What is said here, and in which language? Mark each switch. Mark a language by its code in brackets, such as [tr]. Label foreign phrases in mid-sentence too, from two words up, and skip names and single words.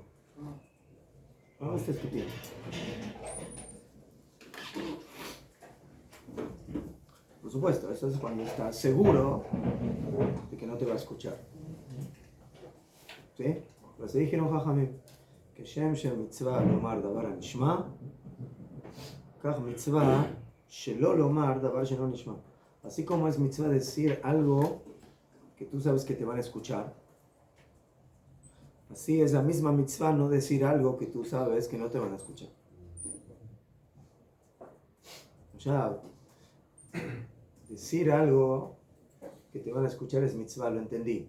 [es] No gastes tu tiempo. Por supuesto, eso es cuando estás seguro de que no te va a escuchar. ¿Sí? Pero se dijeron Jajamín, que [he] שם מצוה לומר דבר נשמע, כך מצוה שלא לומר דבר שלא נשמע. [es] Así como es mitzvah decir algo que tú sabes que te van a escuchar, así es la misma mitzvah no decir algo que tú sabes que no te van a escuchar. O sea, decir algo que te van a escuchar es mitzvah, lo entendí.